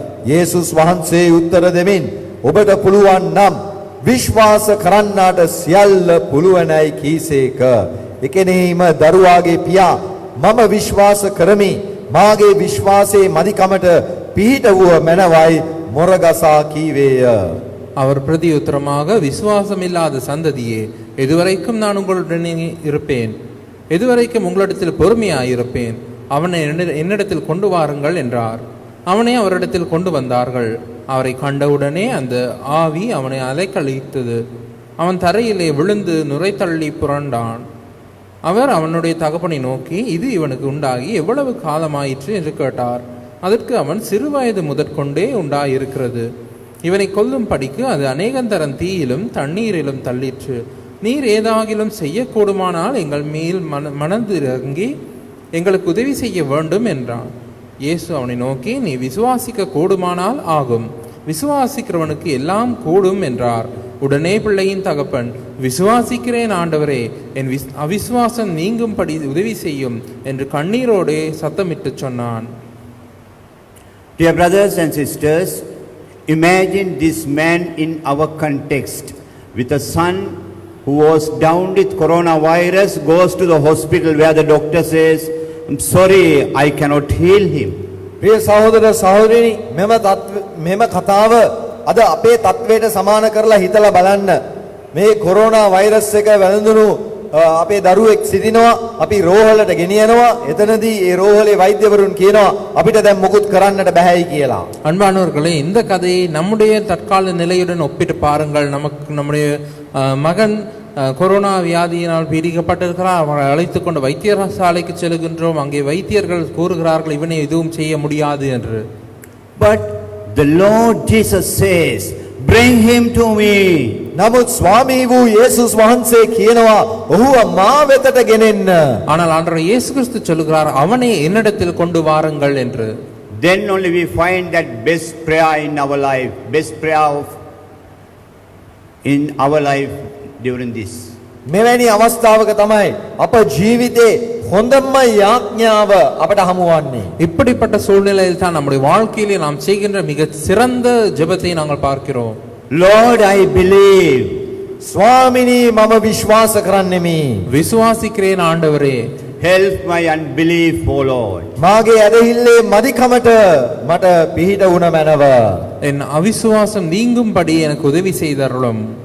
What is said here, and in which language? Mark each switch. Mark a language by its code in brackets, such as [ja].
[si] යේසුස් වහන්සේ උත්තර දෙමින් ඔබට පුළුවන් නම් විශ්වාස කරන්නාට සියල්ල පුළුවනයි කීසේක. එකෙනෙහිම දරුවාගේ පියා මම විශ්වාස කරමි මාගේ විශ්වාසයේ මදිකමට පිහිටුව මැනවයි මොරගසා කීවේය. [ta] அவர் பிரதியுத்தரமாக, விசுவாசமில்லாத சந்ததியே, எதுவரைக்கும் நான் உங்களுடனே இருப்பேன், எதுவரைக்கும் உங்களிடத்தில் பொறுமையாயிருப்பேன், அவனை என்னிடத்தில் கொண்டு வாருங்கள் என்றார். அவனை அவரிடத்தில் கொண்டு வந்தார்கள். அவரை கண்டவுடனே அந்த ஆவி அவனை அலைக்கழித்தது. அவன் தரையிலே விழுந்து நுரைத்தள்ளி புரண்டான். அவர் அவனுடைய தகப்பனை நோக்கி, இது இவனுக்கு உண்டாகி எவ்வளவு காலமாயிற்று என்று கேட்டார். அதற்கு அவன், சிறுவயது முதற்கொண்டே உண்டாயிருக்கிறது. இவனை கொல்லும் படிக்கு அது அநேகந்தரம் தீயிலும் தண்ணீரிலும் தள்ளிற்று. நீர் ஏதாகிலும் செய்யக்கூடுமானால் எங்கள் மேல் மனதிறங்கி எங்களுக்கு உதவி செய்ய வேண்டும் என்றான். இயேசு அவனை நோக்கி, நீ விசுவாசிக்க கூடுமானால் ஆகும், விசுவாசிக்கிறவனுக்கு எல்லாம் கூடும் என்றார். உடனே பிள்ளையின் தகப்பன், விசுவாசிக்கிறேன் ஆண்டவரே, என் அவிசுவாசம் நீங்கும்படி உதவி செய்யும் என்று கண்ணீரோடே சத்தமிட்டு சொன்னான். [en] Dear brothers and sisters, imagine this man in our context with a son who was down with coronavirus, goes to the hospital where the doctor says, I'm sorry, I cannot heal him. [si] ප්‍රිය සහෝදර සහෝදරිනි, මෙම කතාව අද අපේ තත්වයට සමාන කරලා හිතලා බලන්න. මේ කොරෝනා වෛරස් එක වැළඳුණු අපේ දරුවෙක් සිටිනවා, අපි රෝහලට ගෙනියනවා. එතනදී ඒ රෝහලේ වෛද්‍යවරුන් කියනවා අපිට දැන් මොකුත් කරන්නට බැහැයි කියලා. [ta] அன்பானவர்களே, இந்த கதையை நம்முடைய தற்கால நிலையுடன் ஒப்பிட்டு பாருங்கள். நம்முடைய மகன் கொரோனா வியாதியினால் பீடிக்கப்பட்டிருக்கிறார். அவரை அழைத்து கொண்டு வைத்தியசாலைக்கு செல்கின்றோம். அங்கே வைத்தியர்கள் கூறுகிறார்கள் இவனை எதுவும் செய்ய முடியாது என்று. [en] But the Lord Jesus says, bring him to me. [si] නමුත් ස්වාමී වූ යේසුස් වහන්සේ කියනවා ඔහුව මා වෙතට ගෙනෙන්න. [ta] ஆனால் ஆண்டவர் இயேசு கிறிஸ்து சொல்லுகிறார், அவனை என்னிடத்தில் கொண்டு வாருங்கள் என்று. [en] Then only we find that best prayer in our life, best prayer in our life during this. [si] මෙවැනි අවස්ථාවක තමයි අප ජීවිතේ හොඳම යාඥාව අපට හමු වන්නේ. [ta] இப்படிப்பட்ட சூழ்நிலையில் தான் நம்முடைய வாழ்க்கையிலே நாம் செய்கின்ற மிக சிறந்த ஜெபத்தை நாங்கள் பார்க்கிறோம். [en] Lord, I believe. [si] ස්වාමිනී මම විශ්වාස කරන්නෙමි. [ta] விசுவாசிக்கிறேன் ஆண்டவரே. [en] Help my unbelief, O Lord. [si] මාගේ ඇදහිල්ලේ මදිකමට මට පිහිට වුණ මැනව. [ta] என் அவிசுவாசம் நீங்கும்படி எனக்கு உதவி செய்தருளும்.